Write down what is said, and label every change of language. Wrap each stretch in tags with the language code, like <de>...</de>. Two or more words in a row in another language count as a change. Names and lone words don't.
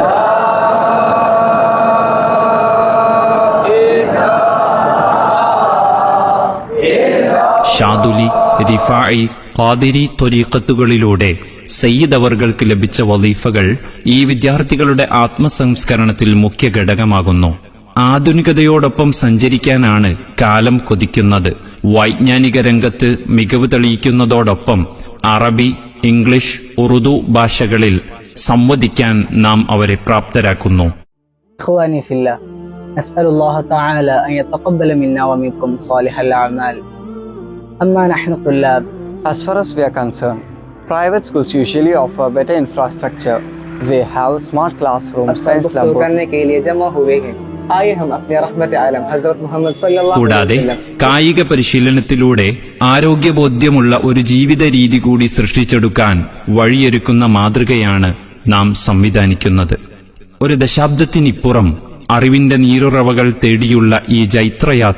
<ml>ഷാദുലി, റിഫാഇ, ഖാദിരി ത്വരീഖത്തുകളിലൂടെ സയ്യിദ് അവർക്ക് ലഭിച്ച വളീഫകൾ ഈ വിദ്യാർത്ഥികളുടെ ആത്മസംസ്കരണത്തിൽ മുഖ്യ ഘടകമാകുന്നു. ആധുനികതയോടൊപ്പം സഞ്ചരിക്കാനാണ് കാലം കൊതിക്കുന്നത്. വൈജ്ഞാനിക രംഗത്ത് മികവ് തെളിയിക്കുന്നതോടൊപ്പം അറബി, ഇംഗ്ലീഷ്, ഉറുദു ഭാഷകളിൽ സംവദിക്കാൻ നാം അവരെ പ്രാപ്തരാക്കുന്നു.</ml> <ar>إخواني في الله نسأل الله تعالى أن يتقبل منا ومنكم صالح الأعمال. أما نحن طلاب.</ar> <en>As far as we are concerned, private schools usually offer better infrastructure. They have smart classrooms, science laboratories.</en> <ml>കൂടാതെ കായിക പരിശീലനത്തിലൂടെ ആരോഗ്യബോധ്യമുള്ള ഒരു ജീവിത രീതി കൂടി സൃഷ്ടിച്ചെടുക്കാൻ വഴിയൊരുക്കുന്ന മാതൃകയാണ് നാം സംവിധാനിക്കുന്നത്. ഒരു ദശാബ്ദത്തിനിപ്പുറം അറിവിന്റെ നീരുറവകൾ തേടിയുള്ള ഈ ജൈത്രയാത്ര</ml>